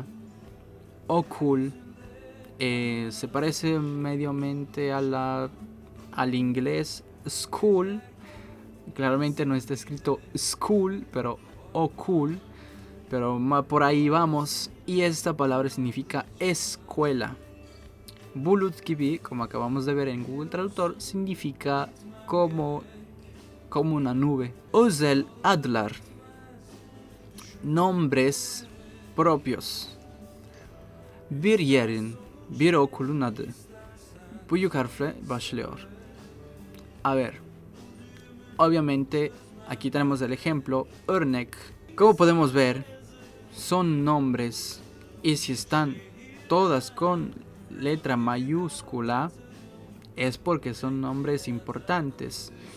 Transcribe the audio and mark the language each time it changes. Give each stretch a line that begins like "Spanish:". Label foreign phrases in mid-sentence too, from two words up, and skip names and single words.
Spanish: Ocul, se parece mediomente al inglés school. Claramente no está escrito school, pero ocul. Pero por ahí vamos. Y esta palabra significa escuela.
Turkish: Bulut gibi,
Spanish: como acabamos de ver en Google Traductor, significa como una nube.
Turkish: Özel adlar,
Spanish: nombres propios.
Turkish: Bir yerin, bir okulun adı. Büyük harfle başlıyor.
Spanish: A ver, obviamente aquí tenemos el ejemplo, örnek. Como podemos ver, son nombres y si están todas con letra mayúscula es porque son nombres importantes.